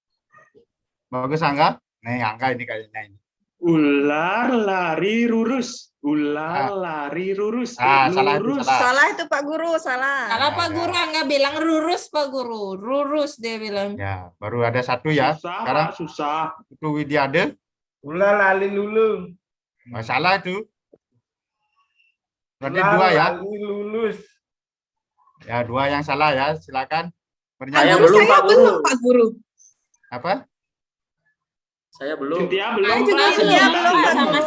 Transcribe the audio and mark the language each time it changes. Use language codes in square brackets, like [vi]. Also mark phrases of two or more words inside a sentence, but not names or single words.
[id] Bagus Angga. Nih Angga ini kayaknya ini. Ular lari lurus. Ular lari lurus. Salah itu, Lurus. salah. Salah itu Pak Guru, salah. Salah Pak Guru, nggak bilang lurus Pak Guru. Lurus dia bilang. Ya, baru ada satu ya. Susah, Sekarang Pak, susah. Putu Widiade. Ular lali lulung. Salah itu. Berarti Ular dua ya. lali lulus. Ya, dua yang salah ya. Silakan. Saya Bernyanyi. belum, Pak Guru. Pak Guru. Apa? Saya belum. Cynthia belum, Saya juga Pak. Cynthia Belum belum, Pak, sama